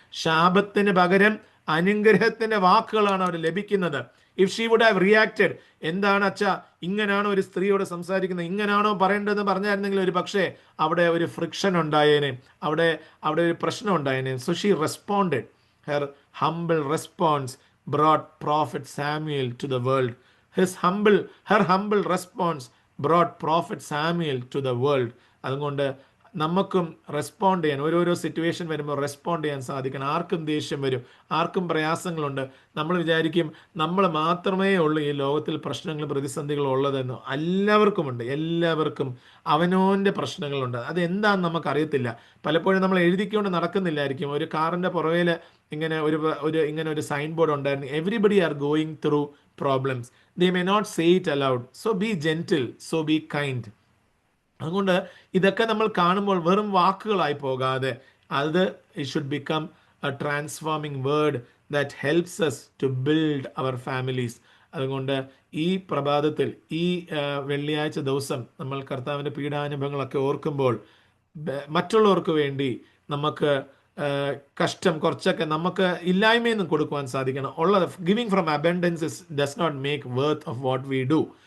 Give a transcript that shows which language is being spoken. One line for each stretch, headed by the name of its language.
Malayalam: ശാപത്തിന് പകരം അനുഗ്രഹത്തിന്റെ വാക്കുകളാണ് അവർ ലഭിക്കുന്നത്.
English: if she would have reacted,
Malayalam: എന്താണ് അച്ഛാ ഇങ്ങനാണോ ഒരു സ്ത്രീയോട് സംസാരിക്കുന്നത്, ഇങ്ങനാണോ പറയേണ്ടതെന്ന് പറഞ്ഞായിരുന്നെങ്കിൽ ഒരു പക്ഷേ അവിടെ ഒരു ഫ്രിക്ഷൻ ഉണ്ടായേനെ, അവിടെ ഒരു പ്രശ്നം ഉണ്ടായേനെ.
English: So she responded. Her humble response brought prophet Samuel to the world. Her humble response brought prophet Samuel to the world.
Malayalam: അതുകൊണ്ട് നമുക്കും റെസ്പോണ്ട് ചെയ്യാൻ, ഓരോരോ സിറ്റുവേഷൻ വരുമ്പോൾ റെസ്പോണ്ട് ചെയ്യാൻ സാധിക്കണം. ആർക്കും ദേഷ്യം വരും, ആർക്കും പ്രയാസങ്ങളുണ്ട്. നമ്മൾ വിചാരിക്കും നമ്മൾ മാത്രമേ ഉള്ളൂ ഈ ലോകത്തിൽ പ്രശ്നങ്ങൾ പ്രതിസന്ധികൾ ഉള്ളതെന്ന്. എല്ലാവർക്കുമുണ്ട്, എല്ലാവർക്കും അവനോൻ്റെ പ്രശ്നങ്ങളുണ്ട്. അതെന്താണെന്ന് നമുക്കറിയത്തില്ല. പലപ്പോഴും നമ്മൾ എഴുതിക്കൊണ്ട് നടക്കുന്നില്ലായിരിക്കും. ഒരു കാറിൻ്റെ പുറകിൽ ഇങ്ങനെ ഒരു സൈൻ ബോർഡ് ഉണ്ടായിരുന്നു,
English: Everybody are going through problems. They may not say it aloud. So be gentle, so be kind.
Malayalam: അതുകൊണ്ട് ഇതൊക്കെ നമ്മൾ കാണുമ്പോൾ വെറും വാക്കുകളായി പോകാതെ അത്
English: it should become a transforming word that helps us to build our families.
Malayalam: അതുകൊണ്ട് ഈ പ്രഭാതത്തിൽ, ഈ വെള്ളിയാഴ്ച ദിവസം നമ്മൾ കർത്താവിൻ്റെ പീഡാനുഭവങ്ങളൊക്കെ ഓർക്കുമ്പോൾ മറ്റുള്ളവർക്ക് വേണ്ടി നമുക്ക് കഷ്ടം കുറച്ചൊക്കെ നമുക്ക് ഇല്ലായ്മയെന്നും കൊടുക്കുവാൻ സാധിക്കണം. ഉള്ളത്
English: Giving from abundance does not make worth of what we do.